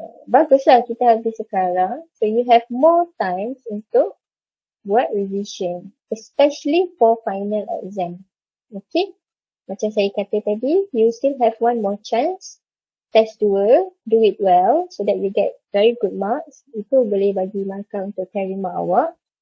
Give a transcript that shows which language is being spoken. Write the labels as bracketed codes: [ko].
[ms] Baguslah kita habis sekarang. [en] So you have more time [ms] untuk buat [en] revision. Especially for final exam. Okay? [ms] Macam saya kata tadi, [en] you still have one more chance. Test 2, do it well so that you get very good marks. [ms] Itu boleh bagi markah untuk carry mark awak.